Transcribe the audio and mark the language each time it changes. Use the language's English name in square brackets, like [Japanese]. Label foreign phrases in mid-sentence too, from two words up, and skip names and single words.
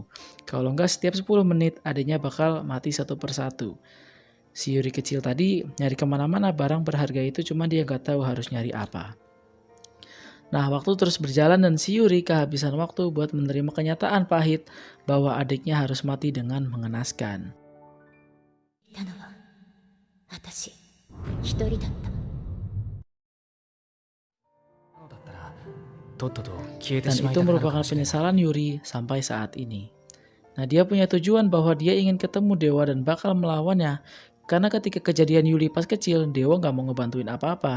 [Indonesian] Kalau enggak setiap 10 menit adiknya bakal mati satu persatu. Si Yuri kecil tadi nyari kemana-mana barang berharga itu cuma dia gak tahu harus nyari apa. Nah waktu terus berjalan dan si Yuri kehabisan waktu buat menerima kenyataan pahit bahwa adiknya harus mati dengan mengenaskan. [Japanese] いたのは私一人だった。 [Indonesian] Dan itu merupakan penyesalan Yuri sampai saat ini. Nah dia punya tujuan bahwa dia ingin ketemu Dewa dan bakal melawannya. Karena ketika kejadian Yuri pas kecil, Dewa gak mau ngebantuin apa-apa.